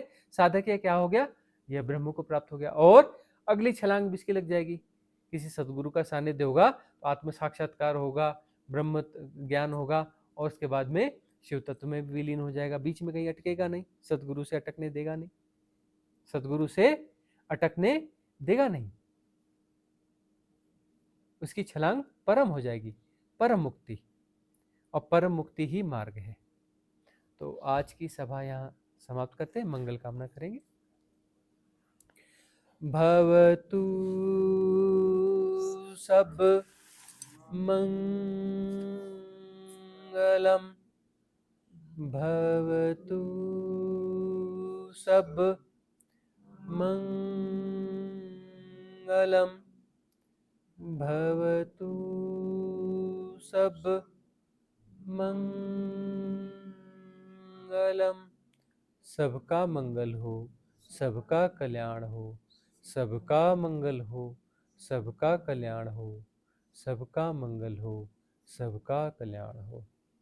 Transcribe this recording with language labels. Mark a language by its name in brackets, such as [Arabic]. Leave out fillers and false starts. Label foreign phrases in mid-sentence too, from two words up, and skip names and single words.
[Hindi] साधक, है क्या हो गया, यह ब्रह्म को प्राप्त हो गया, और अगली छलांग भी इसकी लग जाएगी, किसी सदगुरु का सानिध्य होगा, आत्म साक्षात्कार होगा, ब्रह्म ज्ञान होगा, और उसके बाद में शिव तत्व में भी विलीन हो जाएगा, बीच में कहीं अटकेगा नहीं, सदगुरु से अटकने देगा नहीं, सदगुरु से अटकने देगा नहीं, उसकी छलांग परम हो जाएगी, परम मुक्ति, और परम मुक्ति ही मार्ग है। तो आज की सभा यहाँ समाप्त करते हैं, मंगल कामना करेंगे। [Pali] भवतु सब मंगलम, भवतु सब मंगलम, भवतु सब मंगलम। [Hindi] सबका मंगल हो, सबका कल्याण हो, सबका मंगल हो, सबका कल्याण हो, सबका मंगल हो, सबका कल्याण हो।